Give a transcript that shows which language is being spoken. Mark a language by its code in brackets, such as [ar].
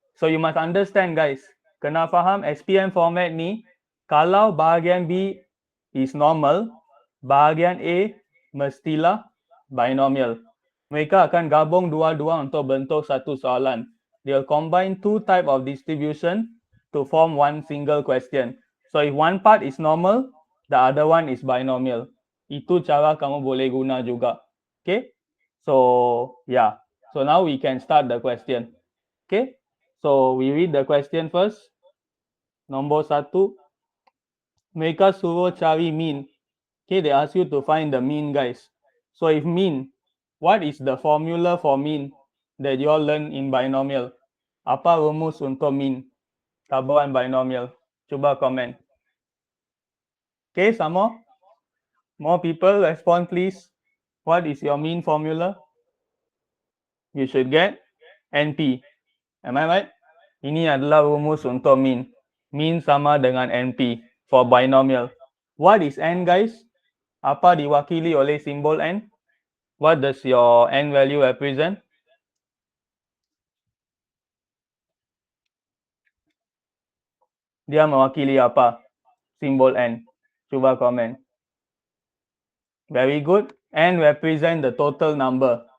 [en] So you must understand guys, [ms] kena faham SPM format ni, kalau bahagian B [en] is normal, [ms] bahagian A mestilah binomial. Mereka akan gabung dua-dua untuk bentuk satu soalan. [en] They'll combine two type of distribution to form one single question. So if one part is normal, the other one is binomial. [ms] Itu cara kamu boleh guna juga. [en] Okay? So, yeah. So now we can start the question. Okay? So we read the question first. [ms] Nombor 1. Mereka suruh cari mean. [en] Okay, they ask you to find the mean guys. So if mean, what is the formula for mean that you all learn in binomial? [ms] Apa rumus untuk mean? Taburan binomial. Cuba komen. [en] Okay, some more? More people respond please. What is your mean formula? You should get NP. Am I right? [ms] Ini adalah rumus untuk mean. Mean sama dengan NP [en] for binomial. What is N guys? [ms] Apa diwakili oleh simbol N? [en] What does your N value represent? [ms] Dia mewakili apa? Simbol N. Cuba komen. [en] Very good. N represent the total number.